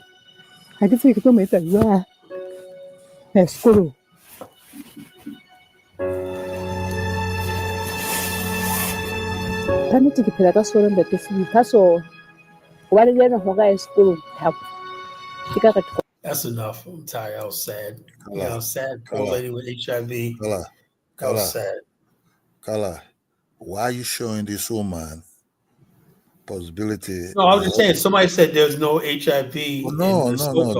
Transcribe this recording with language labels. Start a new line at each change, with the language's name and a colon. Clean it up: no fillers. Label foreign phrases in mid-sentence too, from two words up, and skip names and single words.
Southern Sotho: Ha ke tsebe ke tlo mo etsa jwang. Sekolong. Kannete ke phela ka sona ntate Simi ka sona. Wa le yena ho ga sekolong thabo. Ke ka re
English: that's enough. I'm tired. I was sad. Sad. Poor lady with HIV. That was sad. Kala, why are you showing this woman possibility? No, I was just saying. Somebody said there's no HIV in Lesotho.